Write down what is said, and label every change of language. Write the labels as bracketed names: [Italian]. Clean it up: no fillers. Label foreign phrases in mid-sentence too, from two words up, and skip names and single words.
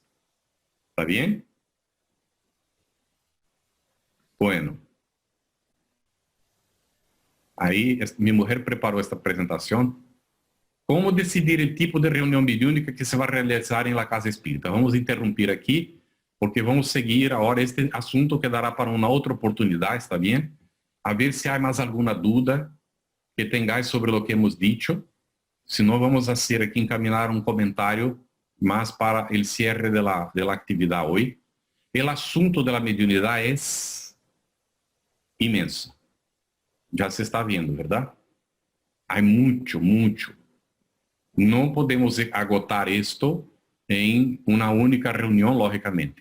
[Spanish] ¿Está bien? Bueno. Ahí mi mujer preparó esta presentación. ¿Cómo decidir el tipo de reunión mediúnica que se va a realizar en la casa espírita? Vamos a interrumpir aquí [Portuguese] porque vamos seguir agora este assunto, quedará para uma outra oportunidade, está bem? A ver se há mais alguma dúvida que tengáis sobre o que [Spanish] hemos dicho. [Portuguese] Se não, vamos fazer aqui, encaminhar um comentário mais para o [Spanish] cierre de la [Portuguese] atividade hoje. O assunto da mediunidade é imenso. Já se está vendo, verdade? Há muito, muito. Não podemos agotar isto em uma única reunião, logicamente.